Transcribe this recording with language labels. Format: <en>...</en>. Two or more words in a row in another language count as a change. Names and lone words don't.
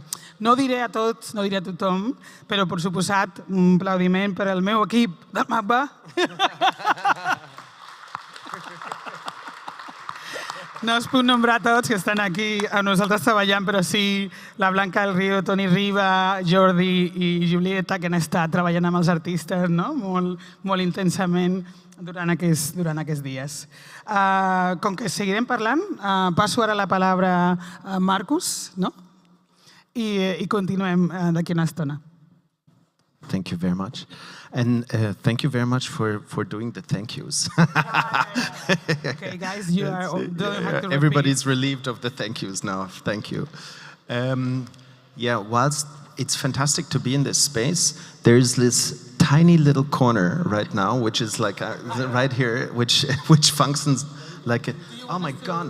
<ca>No diré a tots, no diré a tothom, però per suposat un aplaudiment per al meu equip del MACBA, No us puc nombrar tots que estan aquí amb nosaltres treballant, però sí la Blanca del Río, Toni Riba, Jordi i Julieta, que han estat treballant amb els artistes, no? molt intensament durant aquests dies. Com que seguirem parlant, passo ara la paraula a Marcus, no? I continuem d'aquí una estona.</ca> <en>Thank you very much. And thank you very much for doing the thank yous. Okay, guys, you don't have to repeat. Everybody's relieved of the thank yous now. Thank you. Yeah, whilst it's fantastic to be in this space, there's this tiny little corner right now, which is like right here, which functions like a, oh my God.</en>